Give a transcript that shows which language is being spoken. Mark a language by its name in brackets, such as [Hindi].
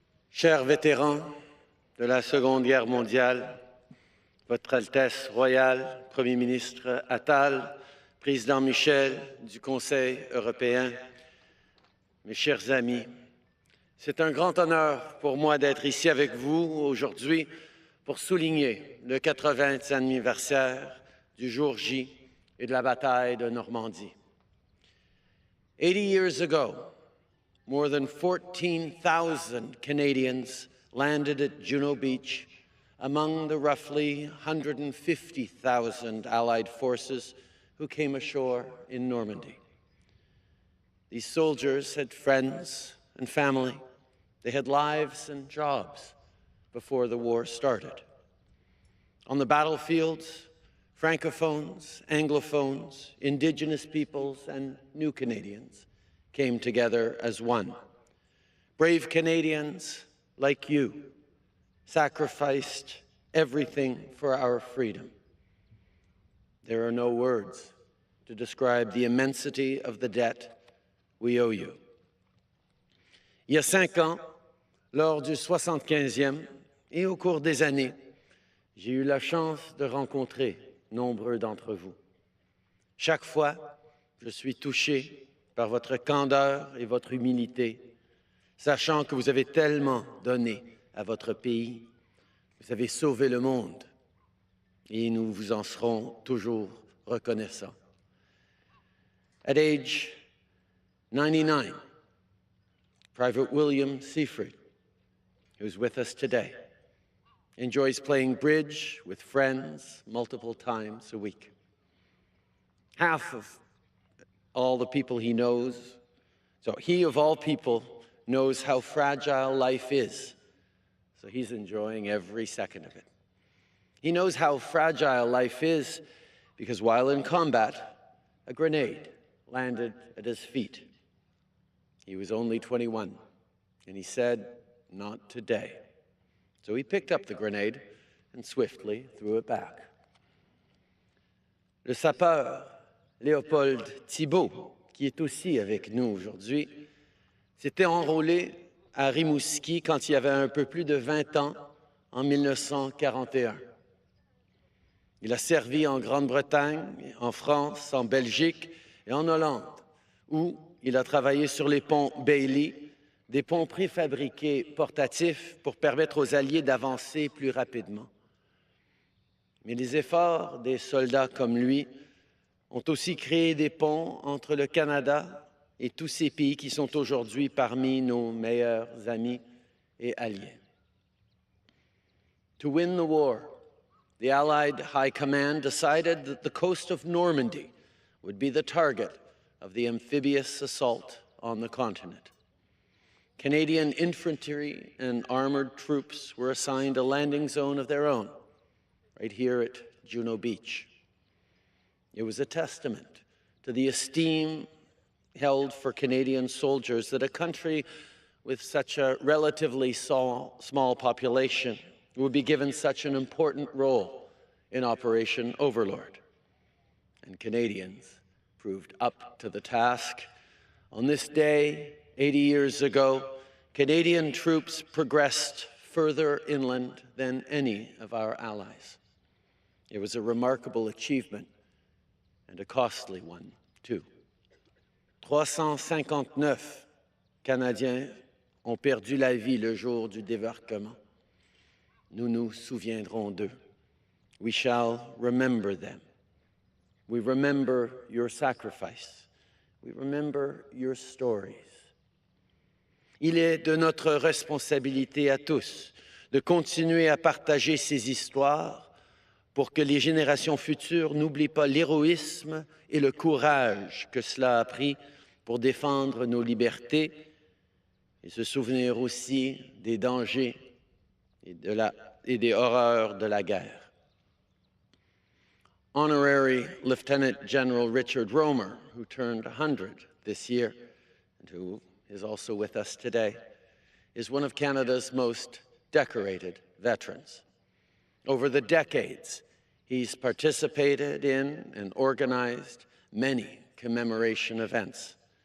[French] Chers vétérans de la Seconde Guerre mondiale, Votre Altesse royale, Premier ministre Attal, Président Michel du Conseil européen, mes chers amis, c'est un grand honneur pour moi d'être ici avec vous aujourd'hui pour souligner le 80e anniversaire du jour J et de la bataille de Normandie. [English] 80 years ago, more than 14,000 Canadians landed at Juno Beach among the roughly 150,000 Allied forces who came ashore in Normandy. These soldiers had friends and family. They had lives and jobs before the war started. On the battlefields, Francophones, Anglophones, Indigenous peoples, and New Canadians came together as one. Brave Canadians like you sacrificed everything for our freedom. There are no words to describe the immensity of the debt we owe you. [French] Il y a 5 ans, lors du 75e et au cours des années, j'ai eu la chance de rencontrer nombreux d'entre vous. Chaque fois, je suis touché par votre candeur et votre humilité, sachant que vous avez tellement donné à votre pays. Vous avez sauvé le monde et nous vous en serons toujours reconnaissants. [English] At age 99, Private William Seaford, who's with us today, enjoys playing bridge with friends multiple times a week. Half of all the people he knows, so he of all people knows how fragile life is, so he's enjoying every second of it. He knows how fragile life is because while in combat, a grenade landed at his feet. He was only 21, and he said, "Not today." So he picked up the grenade and swiftly threw it back. [French] Le sapeur Léopold Thibault, qui est aussi avec nous aujourd'hui, s'était enrôlé à Rimouski quand il avait un peu plus de 20 ans, en 1941. Il a servi en Grande-Bretagne, en France, en Belgique et en Hollande, où il a travaillé sur les ponts Bailey, des ponts préfabriqués portatifs pour permettre aux Alliés d'avancer plus rapidement. Mais les efforts des soldats comme lui ont aussi créé des ponts entre le Canada et tous ces pays qui sont aujourd'hui parmi nos meilleurs amis et alliés. [English] To win the war, the Allied High Command decided that the coast of Normandy would be the target of the amphibious assault on the continent. Canadian infantry and armored troops were assigned a landing zone of their own, right here at Juno Beach. It was a testament to the esteem held for Canadian soldiers that a country with such a relatively small population would be given such an important role in Operation Overlord. And Canadians proved up to the task. On this day, 80 years ago, Canadian troops progressed further inland than any of our allies. It was a remarkable achievement and a costly one, too. [French] 359 Canadiens ont perdu la vie le jour du débarquement. Nous nous souviendrons d'eux. [English] We shall remember them. We remember your sacrifice. We remember your stories. [French] Il est de notre responsabilité à tous de continuer à partager ces histoires pour que les générations futures n'oublient pas l'héroïsme et le courage que cela a pris pour défendre nos libertés et se souvenir aussi des dangers et des horreurs de la guerre. [English] Honorary Lieutenant General Richard Romer, who turned 100 this year and who is also with us today, is one of Canada's most decorated veterans. Over the decades, he's participated in and organized many commemoration events.